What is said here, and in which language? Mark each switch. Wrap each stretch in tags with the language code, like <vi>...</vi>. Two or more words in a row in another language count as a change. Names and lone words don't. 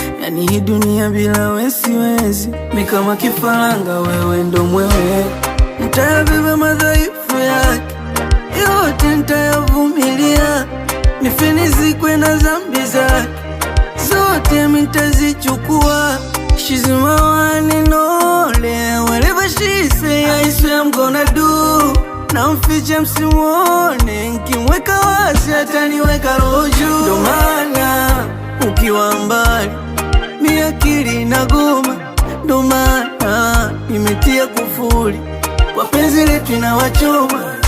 <sw>Yani hii dunia bila wewe siwezi, mi kama kifaranga, wewe ndo mwewe. Nitayabeba madhaifu yake yote, nitayavumilia, nife nizikwe na dhambi zake zote, mi nitazichukua.</sw> <en>She's my one and only, whatever she say, I swear I'm gonna do.</en> <sw>Namficha msimuone, nkimweka wazi ataniweka roho juu. Ndo maana ukiwa mbali, mi akili inagoma. Ndo maana nimetia kufuli kwa penzi letu inawachoma.</sw>